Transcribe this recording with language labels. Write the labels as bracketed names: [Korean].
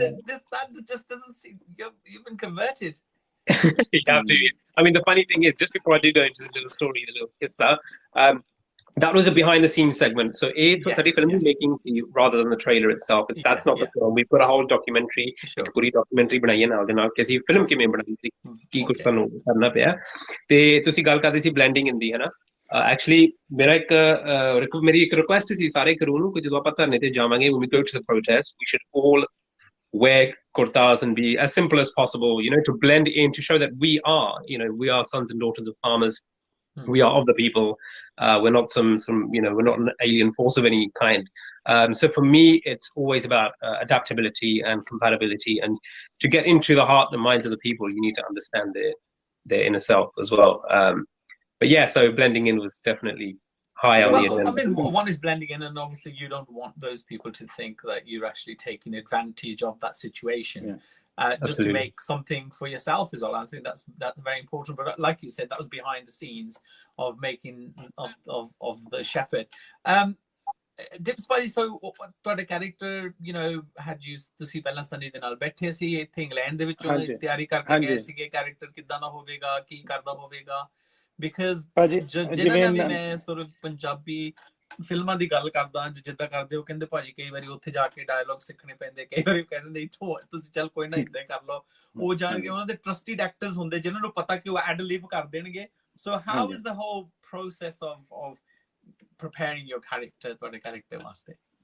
[English] that just doesn't seem you've been converted. you have to. I mean, the funny thing is, just before I do go into the little story, the little kissa, that was a behind the scenes segment. So it's a film making rather than the trailer itself. That's not the film. We've got a whole documentary, Sure. [Hindi] एक पूरी documentary बनाई है [Punjabi] ਨਾਲ ਦੇ ਨਾਲ ਕਿ ਅਸੀਂ film ਕਿਵੇਂ ਬਣਾਈ ਸੀ ਕੀ ਕੁਝ [English] Okay. [Punjabi] ਸਾਨੂੰ ਕਰਨਾ ਪਿਆ ਤੇ ਤੁਸੀਂ ਗੱਲ ਕਰਦੇ ਸੀ ਬਲੈਂਡਿੰਗ ਇਨ ਦੀ ਹੈ ਨਾ ਐਕਚੁਅਲੀ ਮੇਰਾ ਮੇਰੀ ਇੱਕ ਰਿਕੁਐਸਟ ਸੀ ਸਾਰੇ ਕਰੂ ਨੂੰ ਕਿ ਜਦੋਂ ਆਪਾਂ ਧਰਨੇ ਤੇ ਜਾਵਾਂਗੇ [English] when we go to the protest we should all wear kurtas and be as simple as possible, you know, to blend in, to show that we are sons and daughters of farmers. We are of the people. We're not some, we're not an alien force of any kind. So for me, it's always about adaptability and compatibility. And to get into the heart and minds of the people, you need to understand their inner self as well. But yeah, so blending in was definitely high on the agenda. I mean, one is blending in, and obviously you don't want those people to think that you're actually taking advantage of that situation. Just to make something for yourself as well. I think that's very important. But like you said, that was behind the scenes of making of the Sheppard. [Punjabi] Dips by so ਤੁਹਾਡਾ character, [English] you know, had you [Punjabi] ਤੁਸੀਂ ਪਹਿਲਾਂ ਸਨੀ ਦੇ ਨਾਲ ਬੈਠੇ ਸੀ ਇੱਥੇ England ਦੇ ਵਿੱਚੋਂ ਤਿਆਰੀ ਕਰਕੇ ਗਏ ਸੀਗੇ character ਕਿੱਦਾਂ ਦਾ ਹੋਵੇਗਾ ਕੀ ਕਰਦਾ ਹੋਵੇਗਾ because ਜਿਹਨਾਂ ਨੇ ਵੀ ਮੈਂ sort of ਪੰਜਾਬੀ ਫਿਲਮਾਂ ਦੀ ਗੱਲ ਕਰਦਾ ਜਿੱਦਾਂ ਕਰਦੇ ਉਹ ਕਹਿੰਦੇ ਭਾਜੀ ਕਈ ਵਾਰੀ ਉੱਥੇ ਜਾ ਕੇ ਡਾਇਲੌਗ ਸਿੱਖਣੇ ਪੈਂਦੇ ਕਈ ਵਾਰੀ ਕਹਿੰਦੇ ਨਹੀਂ ਇੱਥੋਂ ਤੁਸੀਂ ਚੱਲ ਕੋਈ ਨਾ ਇੱਦਾਂ ਕਰ ਲਓ ਉਹ ਜਾਣ ਕੇ ਉਹਨਾਂ ਦੇ ਟਰਸਟਡ ਐਕਟਰਸ ਹੁੰਦੇ ਜਿਨ੍ਹਾਂ ਨੂੰ ਪਤਾ ਕਿ ਉਹ ਐਡ ਲਿਬ ਕਰ ਦੇਣਗੇ [English] so how is the whole process of preparing your character [Punjabi] ਤੁਹਾਡੇ character ਵਾਸਤੇ